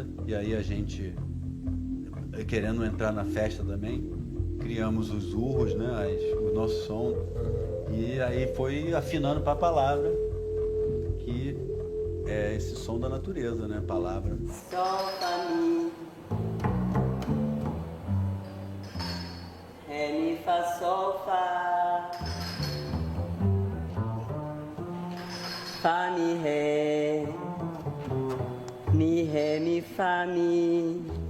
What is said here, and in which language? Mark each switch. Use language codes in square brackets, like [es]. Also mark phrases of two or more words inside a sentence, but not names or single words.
[pt] E aí a gente, querendo entrar na festa também, criamos os urros, né? O nosso som. E aí foi afinando para a palavra, que é esse som da natureza, né? Palavra. Solta-me. Ré, mi, fá, sol, fá. Fá, mi, ré. Mi, ré, mi, fá, mi.